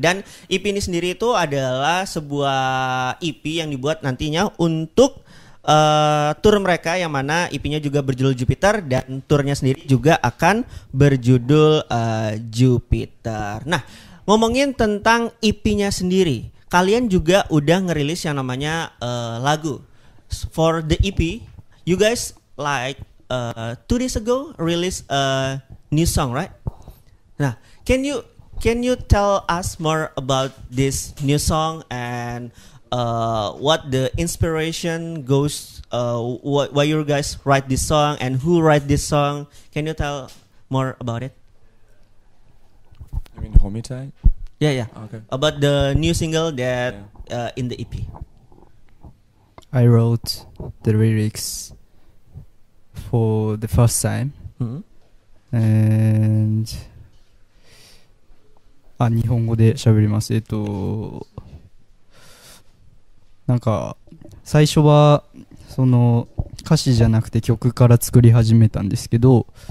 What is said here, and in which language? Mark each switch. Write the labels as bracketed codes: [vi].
[id] Dan EP ini sendiri itu adalah sebuah EP yang dibuat nantinya untuk tour mereka yang mana EP-nya juga berjudul Jupiter dan tournya sendiri juga akan berjudul Jupiter. Nah, ngomongin tentang EP-nya sendiri, kalian juga udah ngerilis yang namanya lagu. [en] For the EP, you guys like 2 days ago release a new song, right? Nah, can you tell us more about this new song and what the inspiration goes, why you guys write this song and who write this song? Can you tell more about it? You mean Homicide? Yeah. Okay. About the new single that in the EP. I wrote the lyrics for the first time. Mm-hmm. [ja] And 日本語で喋ります。なんか最初はその歌詞じゃなくて曲から作り始めたんですけど、